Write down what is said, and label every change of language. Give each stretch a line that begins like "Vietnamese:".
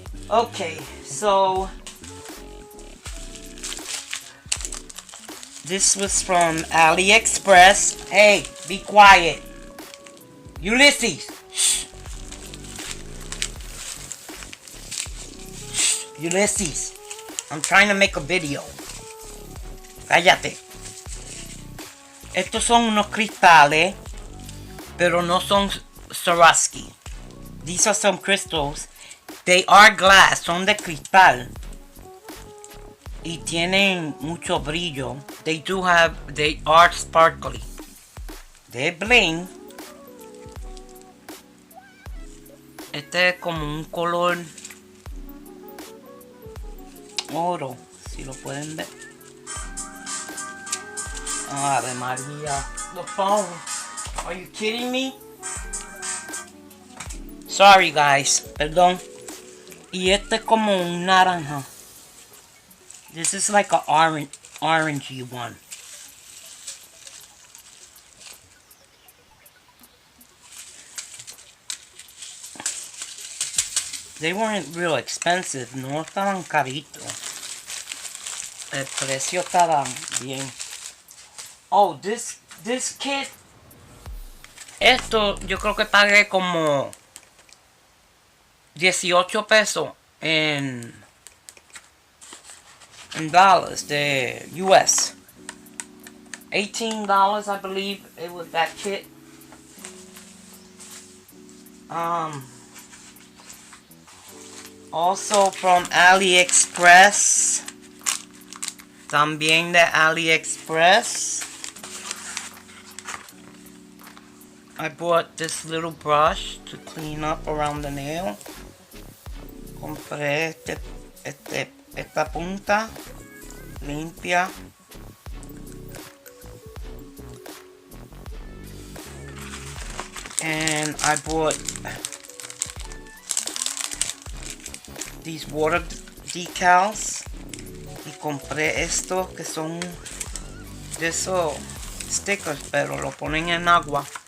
English: Okay, so this was from AliExpress. Hey, be quiet. Ulysses. Shh. Shh. Ulysses. I'm trying to make a video.
Spanish: Cállate. Estos son unos cristales, pero no son Swarovski.
English: These are some crystals. They are glass,
Spanish: son de cristal. Y tienen mucho brillo.
English: They are sparkly.
Spanish: De bling. Este es como un color oro, si lo pueden ver. Ave María.
English: The phone. Are you kidding me? Sorry guys.
Spanish: Perdón. Y este es como un naranja.
English: This is like a orangey one. They weren't real expensive.
Spanish: No estaban caritos. El precio estaba bien.
English: Oh, this kit.
Spanish: Esto yo creo que pagué como 18 pesos en dollars de US.
English: $18 I believe it was that kit. Also from AliExpress.
Spanish: También de AliExpress.
English: I bought this little brush to clean up around the nail.
Spanish: Compré esta punta limpia.
English: And I bought these water decals.
Spanish: Y compré estos que son de esos stickers, pero lo ponen en agua.